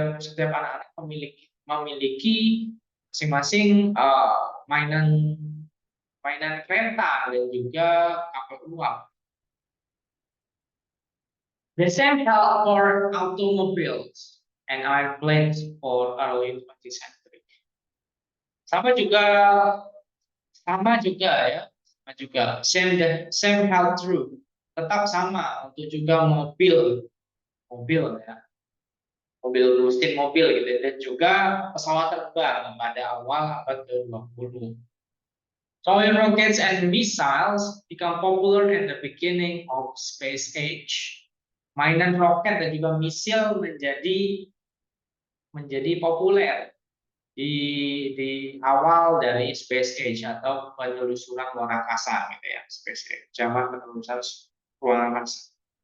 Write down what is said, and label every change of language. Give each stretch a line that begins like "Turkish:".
Indonesian: Setiap anak-anak memiliki masing-masing mainan kereta dan juga kapal uap.
English: The same held for automobiles and airplanes for early 20th century.
Indonesian: Sama juga ya.
English: Same held true.
Indonesian: Tetap sama untuk juga mobil ya. Mesin mobil gitu, dan juga pesawat terbang pada awal abad ke-20.
English: Toy rockets and missiles become popular at the beginning of space age.
Indonesian: Mainan roket dan juga misil menjadi populer di awal dari space age atau penelusuran luar angkasa gitu ya, space age, zaman penelusuran luar angkasa.